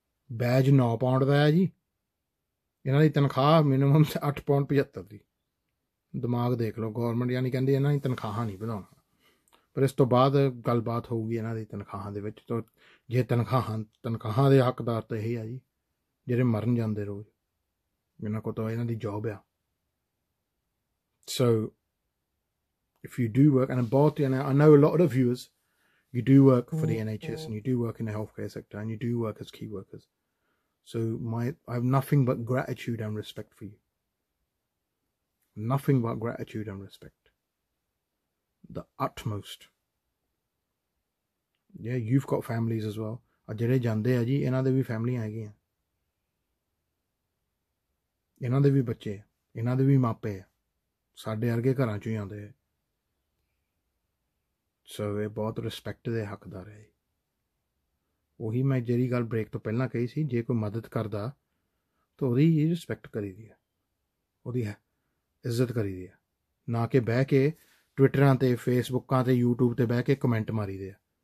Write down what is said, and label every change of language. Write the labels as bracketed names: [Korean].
[Punjabi] Badge 9 pound ਦਾ ਹੈ ਜੀ, ਇਹਨਾਂ ਦੀ ਤਨਖਾਹ ਮਿਨੀਮਮ 8 ਪੌਂਡ 75 ਦੀ। ਦਿਮਾਗ ਦੇਖ ਲਓ। ਗੌਰਮੈਂਟ ਯਾਨੀ ਕਹਿੰਦੀ ਇਹਨਾਂ ਦੀ ਤਨਖਾਹਾਂ ਨਹੀਂ ਵਧਾਉਣਾ, ਪਰ ਇਸ ਤੋਂ ਬਾਅਦ ਗੱਲਬਾਤ ਹੋਊਗੀ ਇਹਨਾਂ ਦੀ ਤਨਖਾਹਾਂ ਦੇ ਵਿੱਚ। ਤਾਂ ਜੇ ਤਨਖਾਹਾਂ ਦੇ ਹੱਕਦਾਰ ਤਾਂ ਇਹ ਆ ਜੀ ਜਿਹੜੇ ਮਰਨ ਜਾਂਦੇ ਰੋਜ਼, ਇਹਨਾਂ ਕੋਲ ਤਾਂ ਇਹਨਾਂ ਦੀ ਜੋਬ ਆ। [English] So if you do work, and I know a lot of viewers, you do work for the NHS and you do work in the healthcare sector and you do work as key workers. So I have nothing but gratitude and respect for you. Nothing but gratitude and respect. The utmost. Yeah, you've got families as well. [Punjabi] ਜਿਹੜੇ ਜਾਂਦੇ ਆ ਜੀ, ਇਹਨਾਂ ਦੇ ਵੀ ਫੈਮਲੀਆਂ ਹੈਗੀਆਂ, ਇਹਨਾਂ ਦੇ ਵੀ ਬੱਚੇ, ਇਹਨਾਂ ਦੇ ਵੀ ਮਾਪੇ ਆ, ਸਾਡੇ ਵਰਗੇ ਘਰਾਂ 'ਚੋਂ ਹੀ ਆਉਂਦੇ ਆ। ਸੋ ਇਹ ਬਹੁਤ ਰਿਸਪੈਕਟ ਦੇ ਹੱਕਦਾਰ ਹੈ। ਉਹੀ ਮੈਂ ਜਿਹੜੀ ਗੱਲ ਬ੍ਰੇਕ ਤੋਂ ਪਹਿਲਾਂ ਕਹੀ ਸੀ, ਜੇ ਕੋਈ ਮਦਦ ਕਰਦਾ ਤਾਂ ਉਹਦੀ ਰਿਸਪੈਕਟ ਕਰੀਦੀ ਹੈ, ਉਹਦੀ ਇੱਜ਼ਤ ਕਰੀਦੀ ਹੈ, ਨਾ ਕਿ ਬਹਿ ਕੇ ਟਵਿੱਟਰਾਂ 'ਤੇ ਫੇਸਬੁੱਕਾਂ 'ਤੇ ਯੂਟਿਊਬ 'ਤੇ ਬਹਿ ਕੇ ਕਮੈਂਟ ਮਾਰੀਦੇ ਆ।